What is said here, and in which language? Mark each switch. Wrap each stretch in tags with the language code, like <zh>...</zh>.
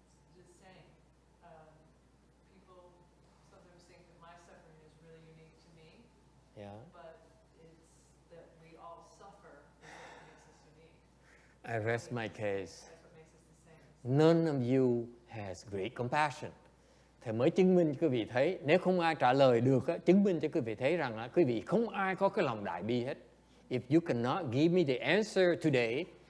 <en>It's just saying. People sometimes think that my suffering is really unique to me, Yeah. but it's that we all suffer is what makes us unique. I rest my case. That's what makes us the same. None of you has great compassion.</en> <vi>Thầy mới chứng minh cho quý vị thấy, nếu không ai trả lời được, chứng minh cho quý vị thấy rằng quý vị không ai có cái lòng đại bi hết.</vi> <en>If you cannot give me the answer today,</en>